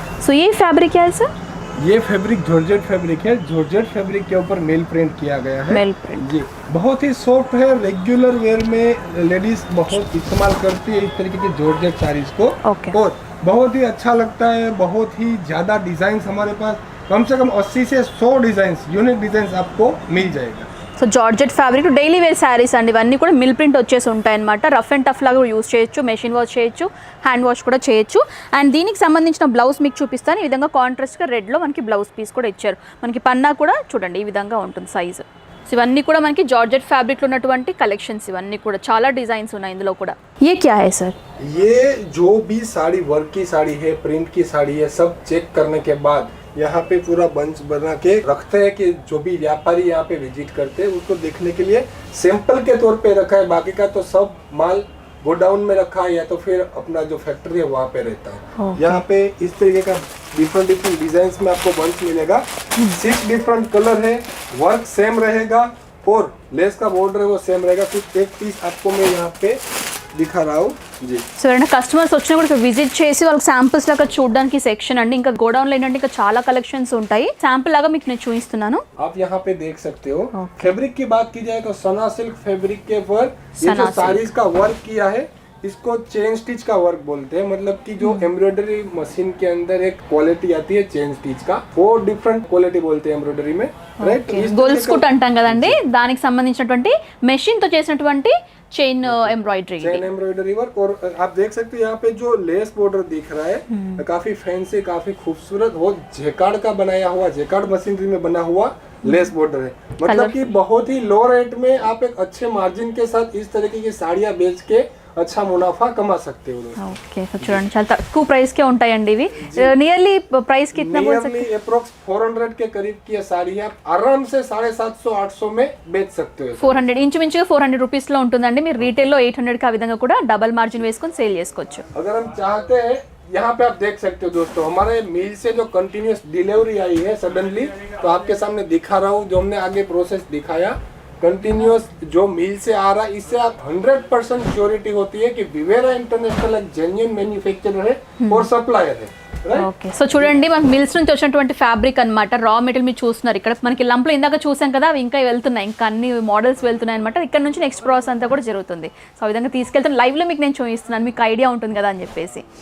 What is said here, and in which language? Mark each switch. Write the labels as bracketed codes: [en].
[te] So ఈ fabric [hi] क्या है सर? ये फैब्रिक जॉर्जेट फैब्रिक है। जॉर्जेट फैब्रिक के ऊपर मेल प्रिंट किया गया है। मेल प्रिंट जी, बहुत ही सॉफ्ट है। रेगुलर वेयर में लेडीज बहुत इस्तेमाल करती है इस तरीके की जॉर्जेट साड़ीज को। ओके, और बहुत ही अच्छा लगता है। बहुत ही ज़्यादा डिज़ाइंस हमारे पास, कम से कम 80 से 100 डिज़ाइंस, यूनिक डिज़ाइंस आपको मिल जाएगा। [te] So georgette fabric daily wear saris అండి. ఇవన్నీ కూడా మిల్ ప్రింట్ వచ్చేసి ఉంటాయి అనమాట. రఫ్ అండ్ టఫ్ లాగా యూస్ చేయొచ్చు, మెషిన్ వాష్ చేయొచ్చు, హ్యాండ్ వాష్ కూడా చేయొచ్చు. అండ్ దీనికి సంబంధించిన బ్లౌజ్ మీకు చూపిస్తాను. ఈ విధంగా కాంట్రాస్ట్గా రెడ్లో మనకి బ్లౌజ్ పీస్ కూడా ఇచ్చారు. మనకి పన్నా కూడా చూడండి ఈ విధంగా ఉంటుంది సైజు. సో ఇవన్నీ కూడా మనకి జార్జెట్ ఫ్యాబ్రిక్లో ఉన్నటువంటి కలెక్షన్స్. ఇవన్నీ కూడా చాలా డిజైన్స్ ఉన్నాయి ఇందులో కూడా. [hi] ये क्या है सर? ये जो भी साड़ी वर्क की साड़ी है, प्रिंट की साड़ी है, सब चेक करने के बाद यहाँ पे पूरा बंच बना के रखते हैं कि जो भी व्यापारी यहाँ पे विजिट करते हैं उसको देखने के लिए सैंपल के तौर पे रखा है। बाकी का तो सब माल गोडाउन में रखा है या तो फिर अपना जो फैक्ट्री है वहाँ पे रहता है। यहाँ पे इस तरीके का डिफरेंट डिजाइन में आपको बंच मिलेगा। 6 डिफरेंट कलर है, वर्क सेम रहेगा और लेस का बॉर्डर है वो सेम रहेगा। कुछ एक पीस आपको मैं यहाँ पे दिखा रहा हूँ जी। [te] సో ఎవరైనా కస్టమర్స్ వచ్చినా కూడా ఇక్కడ విజిట్ చేసి వాళ్ళకి శాంపుల్స్ లాగా చూడడానికి సెక్షన్ అండి. ఇంకా గోడౌన్లో ఏంటంటే ఇంకా చాలా కలెక్షన్స్ ఉంటాయి. శాంపుల్ లాగా మీకు నేను చూపిస్తున్నాను. [hi] आप यहाँ पे देख सकते हो। फैब्रिक की बात की जाए तो सना सिल्क फैब्रिक के ऊपर ये जो साड़ीज का वर्क किया है इसको चेन स्टिच का वर्क बोलते हैं। मतलब कि जो एम्ब्रॉयडरी मशीन के अंदर एक क्वालिटी आती है चेन स्टिच का, वो डिफरेंट क्वालिटी बोलते हैं एम्ब्रॉयडरी में, राइट। [te] గోల్స్ కుట్ అంటాం కదండి, దానికి సంబంధించినటువంటి మెషిన్ తో చేసినటువంటి चेन [hi] एम्ब्रॉयडरी वर्क। और आप देख सकते हैं यहाँ पे जो लेस बॉर्डर दिख रहा है काफी फैंसी, काफी खूबसूरत, वो जेकार्ड का बनाया हुआ, जेकार्ड मशीनरी में बना हुआ लेस बॉर्डर है। मतलब कि बहुत ही लो रेट में आप एक अच्छे मार्जिन के साथ इस तरीके की साड़ियाँ बेच के अच्छा मुनाफा कमा सकते हो दोस्तों। [te] ఓకే సో చూడండి చాలా తక్కువ ప్రైస్ కే ఉంటాయండి ఇవి నియర్లీ ప్రైస్ [hi] कितना बोल सकते नियरली अप्रोक्स 400 के करीब की ये साड़ी है, आप आराम से 750 800 में बेच सकते हो। [te] 400 ఇంచుమించుగా 400 రూపీస్ లో ఉంటుందండి మీరు రీటైల్ లో 800 కి ఆ విధంగా కూడా డబుల్ మార్జిన్ వేసుకొని సేల్ చేసుకోవచ్చు। [hi] अगर हम चाहते हैं, यहाँ पे आप देख सकते हो दोस्तों, हमारे मिल से जो कंटिन्यूस डिलीवरी आई है सडनली, तो आपके सामने दिखा रहा हूँ, जो हमने आगे प्रोसेस दिखाया कंटिन्यूस जो मिल से आ रहा है, इससे आप 100% श्योरिटी होती है कि विवेरा इंटरनेशनल एक जेन्युइन मैन्युफैक्चरर है और सप्लायर है। [te] ఓకే సో చూడండి మనకి మిల్స్ నుంచి వచ్చినటువంటి ఫ్యాబ్రిక్ అన్నమాట, రా మెటీరియల్ మీరు చూస్తున్నారు ఇక్కడ మనకి లంప్లో ఇందాక చూసాం కదా అవి ఇంకా వెళ్తున్నాయి, ఇంకా అన్ని మోడల్స్ వెళ్తున్నాయి అనమాట। ఇక్కడ నుంచి నెక్స్ట్ ప్రాసెస్ అంతా కూడా జరుగుతుంది। సో ఆ విధంగా తీసుకెళ్తాను లైవ్ లో మీకు నేను చూపిస్తున్నాను, మీకు ఐడియా ఉంటుంది కదా అని చెప్పేసి।